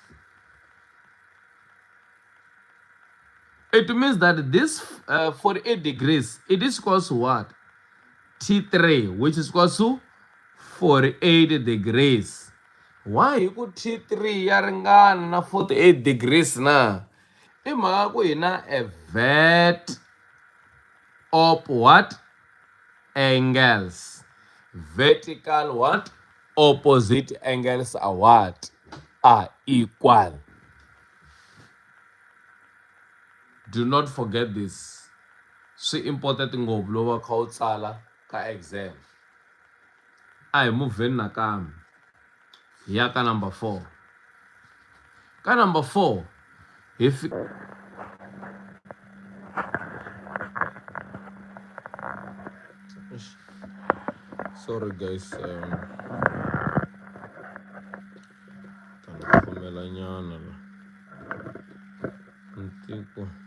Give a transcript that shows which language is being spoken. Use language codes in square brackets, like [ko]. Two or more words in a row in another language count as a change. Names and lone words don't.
[en] It means that this 48 degrees, it is equals to what? T3, which is equals to 48 degrees. [ts] Why ku T3 ya ringana na 48 degrees na? I mhaka ku hi na a vert op what? [en] Angles. Vertical what? Opposite angles are what? Are equal. Do not forget this. [ts] Swi important ngopfu loko kha u tsala ka exam. A hi moveni nakambe hi ya ka number 4. Ka number 4 hi [en] sorry guys, [ts] tani khomela nyana la ntiko.